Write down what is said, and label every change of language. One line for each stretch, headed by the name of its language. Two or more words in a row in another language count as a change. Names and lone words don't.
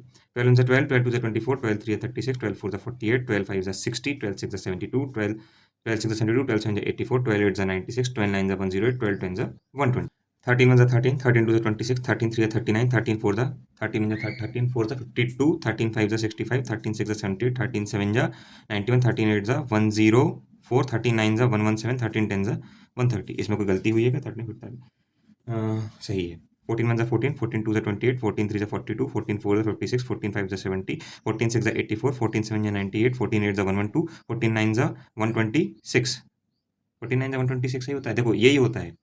Hindi: 12 1 जा 12, 12 2 जा 24, 12 3 जा 36, 12 4 जा 48, 12 5 जा 60, 12 6 जा 72, 12 12 6 जा 72, 12 7 जा 84, 12 8 जा 96, 12 9 जा 108, 12 10 जा 120। 13 1 जा 13, 13 2 जा 26, 13 3 जा 39, 13 4 जा 13 1 जा 13 4 जा 52, 13 5 जा 65, 13 6 जा 70, 13 7 जा 91, 13 8 जा 104, 13 9 जा 117, 13 10 जा 130। इसमें कोई गलती हुई है क्या? 13 सही है। 14 1 जा 14, 14 2 जा 28, 14 3 जा 42, 14 4 जा 56, 14 5 जा 70, 14 6 जा 84, 14 7 जा 98, 14 8 जा 112, 14 9 जा 126। 14 9 जा 126 सही होता है। देखो, यही होता है।